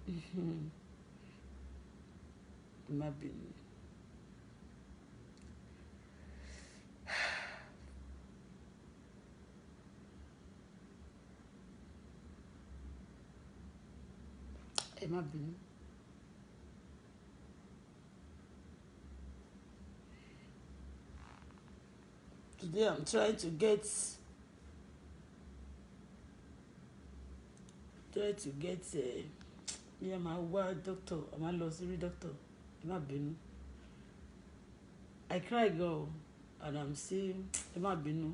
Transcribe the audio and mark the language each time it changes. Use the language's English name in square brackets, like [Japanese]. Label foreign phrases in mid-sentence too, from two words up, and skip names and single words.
[Yoruba] Ẹ má bínú. Ẹ má bínú. [English] Today I'm trying to get yeah, [Yoruba] máa wá doctor, I máa lọ sí rí doctor. Ẹ má bínú. [English] I cry girl and I'm still, [Yoruba] ẹ má bínú.